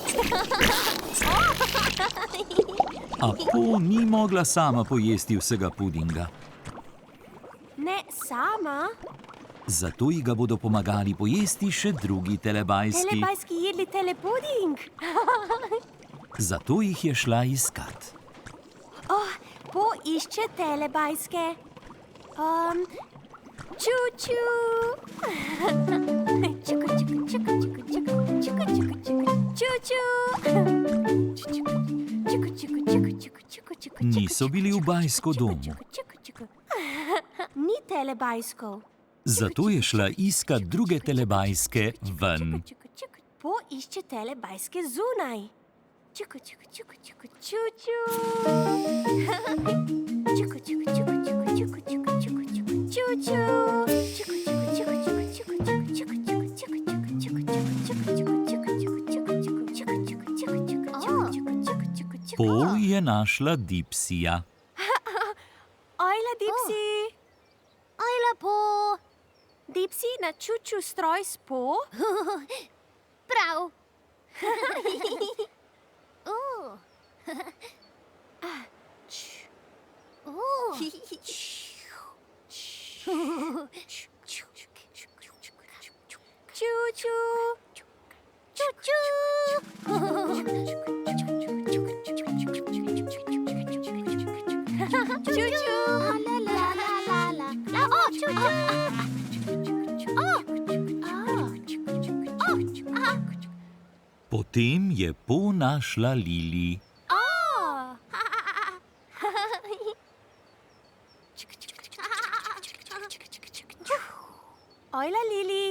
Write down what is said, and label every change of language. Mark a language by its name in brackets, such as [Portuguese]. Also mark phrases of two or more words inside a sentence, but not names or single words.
[Slovenian] A Po ni mogla sama pojesti vsega pudinga. Ne sama. Zato ji ga bodo pomagali pojesti še drugi telebajski. Telebajski jedli telepuding. Zato jih je šla iskat. Po išče telebajske. Čuču. Čuku, čuku, čuku, čuku, čuku, čuku, čuku, čuku, čuču. Čuku, čuku, čuku, čuku, čuku, čuku. Niso bili v bajsko domu. Čuku, čuku, čuku. Ni telebajskov. Zato je šla iskat druge telebajske ven. Po išče telebajske zunaj. Čuku, čuku, čuku, čuku, čuču. Čuku, čuku, čuku, čuku, čuku, čuku, čuku, čuku, čuču. Čuku, čuku, čuku, čuku, čuku, čuku, čuku, čuku, čuku, čuku, čuku, čuku, čuku, čuku. Po je našla Dipsija. Ojla, Dipsi. Ojla, Po. Dipsi na čuču stroj s Po? Prav. Čuču. Čuču. Čuču. La la la la la. Čuču. Potem je Po našla Lili. Ojla, Lili.